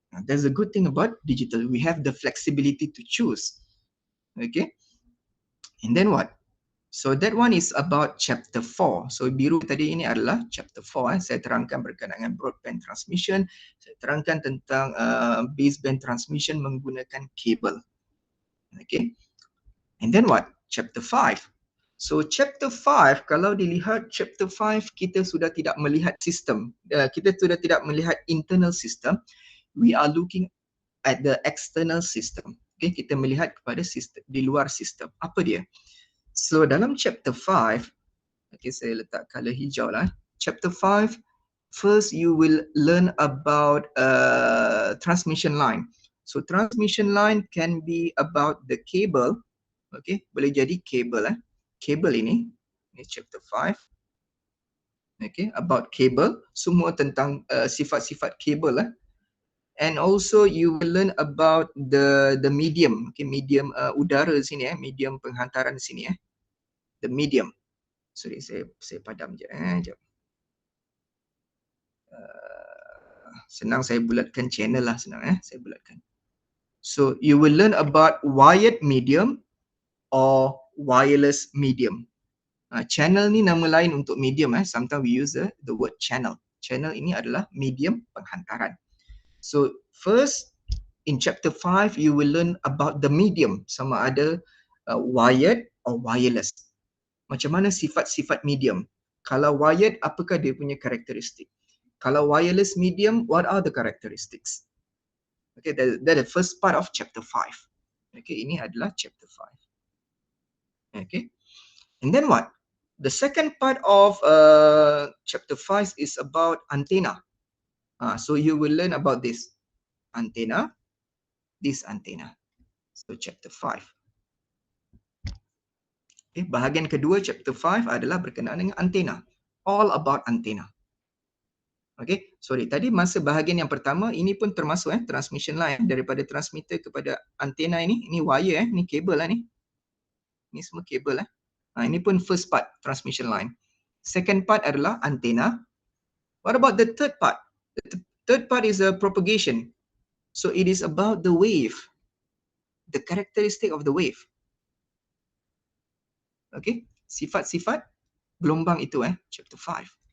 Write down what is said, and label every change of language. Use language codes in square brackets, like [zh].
[en] That's the good thing about digital. We have the flexibility to choose. Okay. And then what? So that one is about chapter 4. [ms] So biru tadi ini adalah chapter 4. Saya terangkan berkenaan dengan broadband transmission. Saya terangkan tentang baseband transmission menggunakan kabel. Okay. [en] And then what? [ms] Chapter 5. So chapter 5, kalau dilihat chapter 5, kita sudah tidak melihat sistem. Kita sudah tidak melihat internal system. [en] We are looking at the external system. Okay, [ms] kita melihat kepada sistem di luar sistem. Apa dia? So dalam chapter 5, okay, saya letak color hijau lah. [en] Chapter 5, first you will learn about transmission line. So transmission line can be about the cable. [ms] Okay, boleh jadi kabel kabel ini chapter 5. [en] Okay, about cable, [ms] semua tentang sifat-sifat kabel [en] And also you will learn about the medium, okay, [ms] medium udara sini medium penghantaran sini [en] the medium. [ms] Sorry, saya padam je sekejap. Senang saya bulatkan channel lah, senang saya bulatkan. [en] So you will learn about wired medium or wireless medium. [ms] Channel ni nama lain untuk medium. [en] Sometimes we use the word channel. [ms] Channel ini adalah medium penghantaran. [en] So first in chapter 5 you will learn about the medium, [ms] sama ada [en] wired or wireless. [ms] Macam mana sifat-sifat medium? Kalau wired, apakah dia punya karakteristik? Kalau [en] wireless medium, what are the characteristics? Okay, that the first part of chapter 5. [ms] Okay, ini adalah chapter 5. [en] Okay, and then what? The second part of chapter 5 is about antenna. So you will learn about this antenna, this antenna. So chapter 5. [ms] Okay, bahagian kedua chapter 5 adalah berkenaan dengan antenna. [en] All about antenna. Okay, sorry. [ms] Tadi masa bahagian yang pertama, ini pun termasuk transmission line daripada transmitter kepada antenna ini. Ini wire ini kabel lah ni. Ini semua kabel ini pun [en] first part, [ms] transmission line. Second part adalah antenna. [en] What about the third part? The third part is a propagation. So it is about the wave. The characteristic of the wave. [ms] Okay, sifat-sifat gelombang itu chapter 5.